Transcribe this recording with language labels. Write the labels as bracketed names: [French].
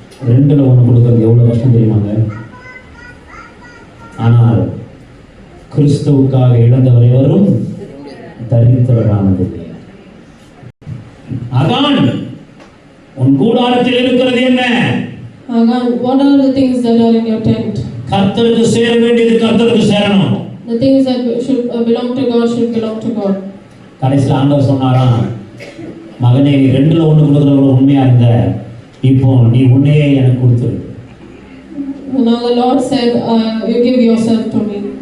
[Tamil] 2ல் 1 கொடுக்குறது எவ்வளோ கஷ்டம் தெரியுமாங்க? ஆனால் கிறிஸ்துவுக்காக இழந்தவரை வரும் தரித்திரரானது. அதான் உன் கூடாரத்தில் இருக்கிறது என்ன? [English] Hagan, what are the things that are in your tent? [Tamil] கர்த்தருக்கு சேர வேண்டியது கர்த்தருக்கு சேரணும். [English] The things that should belong to God should belong to God. [Tamil] கடைசியில் ஆண்டவர் சொன்னாராம், மகனே நீ 2ல் 1 கொடுக்குறவங்க உண்மையா இருந்த, இப்போ நீ உன்னையே எனக்கு கொடுத்துரு. [English] Now the Lord said, you give yourself to me.